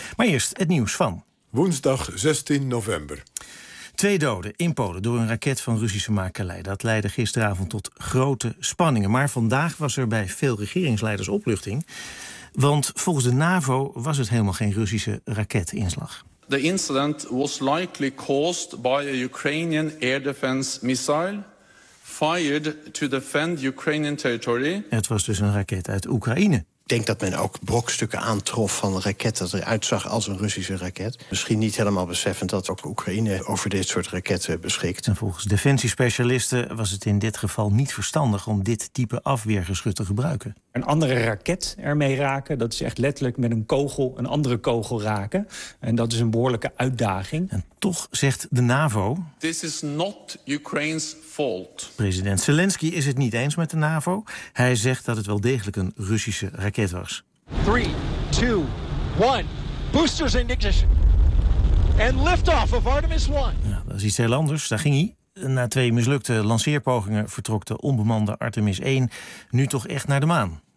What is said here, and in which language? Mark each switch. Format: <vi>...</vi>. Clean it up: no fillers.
<nl>Maar eerst het nieuws van woensdag 16 november. Twee doden in Polen door een raket van Russische makelij. Dat leidde gisteravond tot grote spanningen. Maar vandaag was er bij veel regeringsleiders opluchting. Want volgens de NAVO was het helemaal geen Russische raketinslag.</nl> <en>The incident was likely caused by a Ukrainian air defense missile fired to defend Ukrainian territory.</en> <nl>Het was dus een raket uit Oekraïne. Ik denk dat men ook brokstukken aantrof van een raket dat eruit zag als een Russische raket. Misschien niet helemaal beseffend dat ook Oekraïne over dit soort raketten beschikt. En volgens defensiespecialisten was het in dit geval niet verstandig om dit type afweergeschut te gebruiken. Een andere raket ermee raken, dat is echt letterlijk met een kogel een andere kogel raken. En dat is een behoorlijke uitdaging. En toch zegt de NAVO...</nl> <en>This is not Ukraine's fault.</en> <nl>President Zelensky is het niet eens met de NAVO. Hij zegt dat het wel degelijk een Russische raket was.</nl> <en>3, 2, 1, boosters in ignition. En liftoff of Artemis 1.</en> <nl>Ja, dat is iets heel anders, daar ging hij. Na twee mislukte lanceerpogingen vertrok de onbemande Artemis 1 nu toch echt naar de maan.</nl>